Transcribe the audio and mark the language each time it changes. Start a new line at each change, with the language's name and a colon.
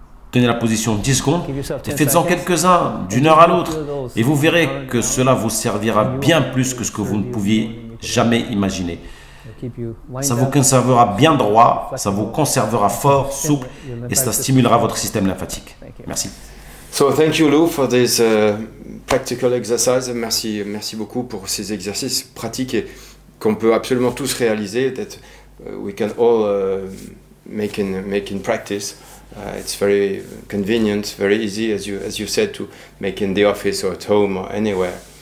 French: Tenez la position 10 secondes et faites-en quelques-uns d'une heure à l'autre. Et vous verrez que cela vous servira bien plus que ce que vous ne pouviez jamais imaginer. Ça vous conservera bien droit, ça vous conservera fort, souple et ça stimulera votre système lymphatique. Merci.
English: So thank you Lou for this practical exercise.
French: Merci beaucoup pour ces exercices pratiques et qu'on peut absolument tous réaliser.
English: That we can all make in practice. It's very convenient, very easy, as you said, to make in the office or at home or anywhere.